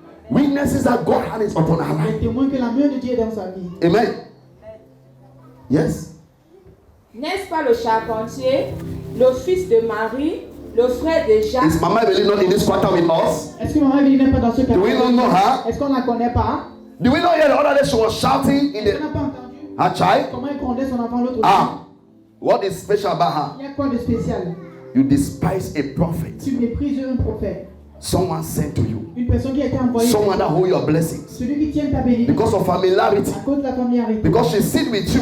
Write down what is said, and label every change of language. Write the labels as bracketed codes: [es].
[en] Witnesses that God has upon our [fr] Des [en] life. [fr] témoins que la main de Dieu est dans sa vie. [en] Amen. Yes. [fr] N'est-ce pas le charpentier, le fils de Marie, le frère de Jacques? [en] Is Mama Evelyn not in this quarter with us? [fr] Est-ce que maman Evelyn n'est pas dans ce [en] Do we not know her? [fr] Est-ce qu'on ne la connaît pas? [en] Do we not hear the other day she was shouting in [fr] On [en] the [fr] n'a pas entendu. [en] her child? [fr] Comment elle grondait son enfant l'autre jour? [en] Ah, what is special about her? [fr] Il y a quoi de spécial? [en] You despise a prophet, [fr] Tu méprises un prophète. [en] someone sent to you, [fr] Une personne qui a été envoyée. [en] someone that hold your blessings [fr] Celui qui tient ta bénédiction. [en] because of familiarity, [fr] À cause de la familiarité. [en] because she sit with you,